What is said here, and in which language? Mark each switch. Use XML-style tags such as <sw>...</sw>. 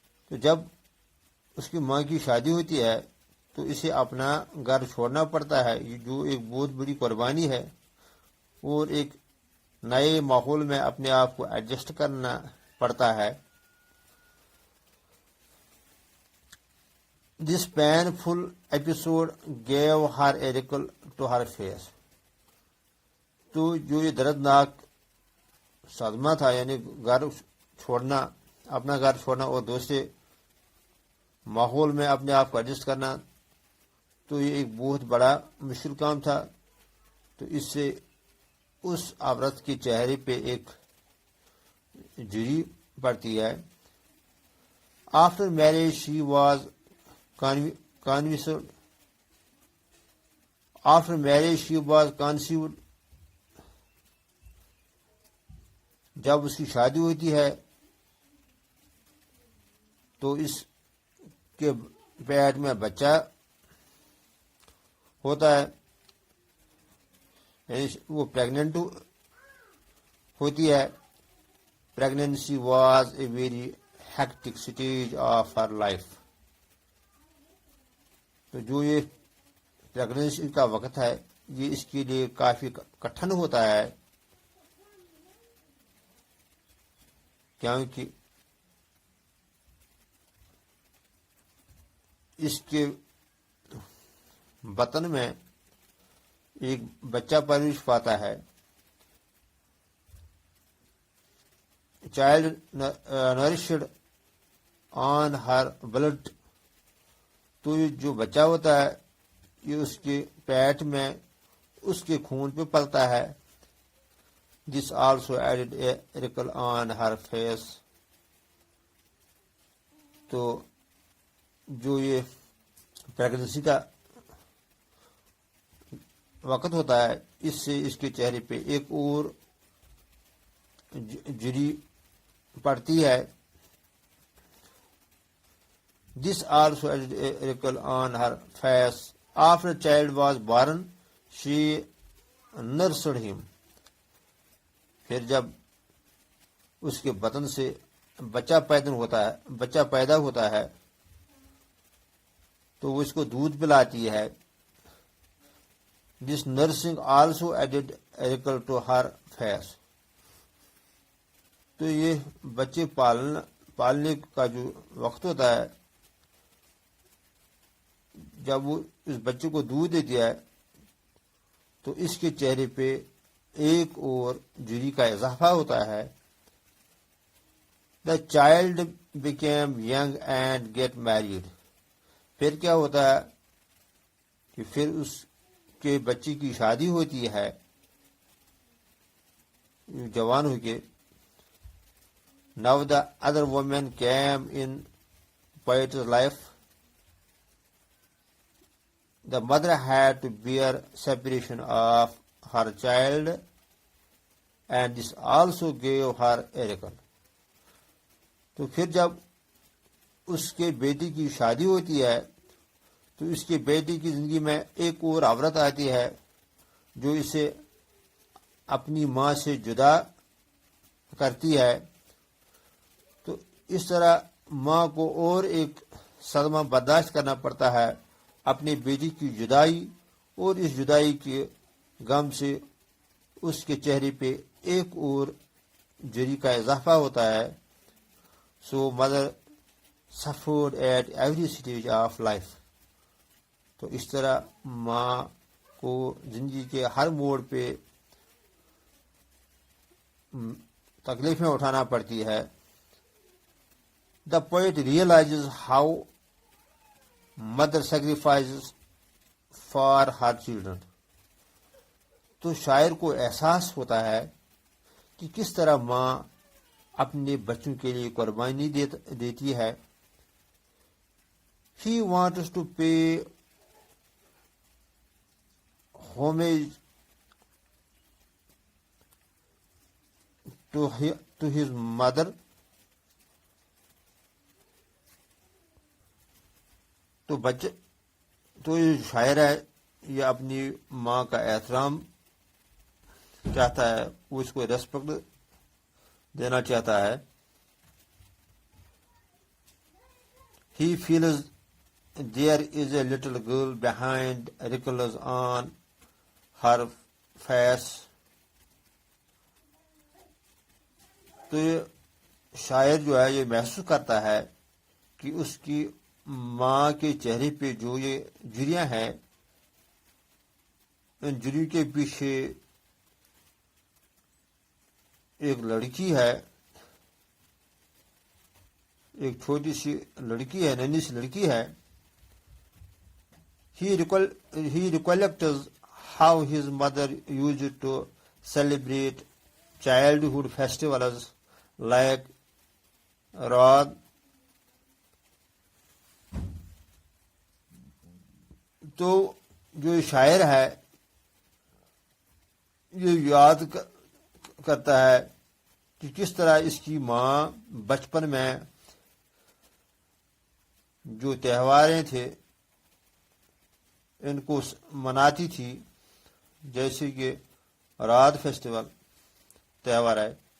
<ur>تو جب اس کی ماں کی شادی ہوتی ہے تو اسے اپنا گھر چھوڑنا پڑتا ہے، جو ایک بہت بڑی قربانی ہے، اور ایک نئے ماحول میں اپنے آپ کو ایڈجسٹ کرنا پڑتا ہے.</ur> <en>This painful episode gave her a wrinkle to her face.</en> <ur>تو جو یہ دردناک صدمہ تھا، یعنی گھر چھوڑنا، اپنا گھر چھوڑنا اور دوسرے ماحول میں اپنے آپ کو ایڈجسٹ کرنا، تو یہ ایک بہت بڑا مشکل کام تھا. تو اس سے اس عورت کے چہرے پہ ایک جھری پڑتی ہے.</ur> <en>After marriage she was conceived. After marriage she was conceived.</en> <ur>جب اس کی شادی ہوتی ہے تو اس کے پیٹ میں بچہ ہوتا ہے، یعنی وہ پریگننٹ ہوتی ہے.</ur> <en>Pregnancy was a very hectic stage of her life.</en> <ur>تو جو یہ پریگننسی کا وقت ہے یہ اس کے لیے کافی کٹھن ہوتا ہے، کیونکہ اس کے بطن میں ایک بچہ پرورش پاتا ہے.</ur> <en>Child nourished on her blood.</en> <ur>تو یہ جو بچہ ہوتا ہے یہ اس کے پیٹ میں اس کے خون پہ پلتا ہے.</ur> <en>This also added a wrinkle on her face.</en> <ur>تو جو یہ پریگننسی کا وقت ہوتا ہے اس سے اس کے چہرے پہ ایک اور جھری پڑتی ہے.</ur> <en>This also added a wrinkle on her face. After the child was born, she nursed him.</en> <ur>پھر جب اس کے بطن سے بچہ پیدا ہوتا ہے تو وہ اس کو دودھ پلاتی ہے.</ur> <en>This nursing also added a wrinkle to her face.</en> <ur>تو یہ بچے پالنے کا جو وقت ہوتا ہے، جب وہ اس بچے کو دودھ دیتی ہے تو اس کے چہرے پہ ایک اور جھری کا اضافہ ہوتا ہے.</ur> <en>The child became young and get married.</en> <ur>پھر کیا ہوتا ہے کہ پھر اس کے بچے کی شادی ہوتی ہے جوان ہو کے.</ur> <en>Now the other woman came in poet's life. The mother had to bear separation of her child, and this also gave her a wrinkle.</en> <ur>تو پھر جب اس کے بیٹی کی شادی ہوتی ہے تو اس کے بیٹی کی زندگی میں ایک اور عورت آتی ہے جو اسے اپنی ماں سے جدا کرتی ہے. تو اس طرح ماں کو اور ایک صدمہ برداشت کرنا پڑتا ہے اپنی بیٹی کی جدائی، اور اس جدائی کے غم سے اس کے چہرے پہ ایک اور جری کا اضافہ ہوتا ہے.</ur> <en>So mother suffered at every stage of life.</en> <ur>تو اس طرح ماں کو زندگی کے ہر موڑ پہ تکلیفیں اٹھانا پڑتی ہے.</ur> <en>The poet realizes how mother sacrifices for her children.</en> <ur>تو شاعر کو احساس ہوتا ہے کہ کس طرح ماں اپنے بچوں کے لیے قربانی دیتی ہے.</ur> <en>He wants to pay homage to his mother.</en> <ur>تو یہ شاعر ہے، یہ اپنی ماں کا احترام چاہتا ہے، وہ اس کو ریسپیکٹ دینا چاہتا ہے.</ur> <en>He feels there is a little girl behind wrinkles on her face.</en> <ur>تو یہ شاعر جو ہے یہ محسوس کرتا ہے کہ اس کی ماں کے چہرے پہ جو یہ جھریاں ہیں، ان جھریوں کے پیچھے ایک لڑکی ہے، ایک چھوٹی سی لڑکی ہے، ننھی سی لڑکی ہے.</ur> <en>He recollects how his mother used to celebrate childhood festivals like Raad.</en> <ur>تو جو شاعر ہے یہ یاد کرتا ہے کہ کس طرح اس کی ماں بچپن میں جو تہواریں تھے ان کو مناتی تھی، جیسے کہ رات فیسٹیول تہوار ہے.</ur>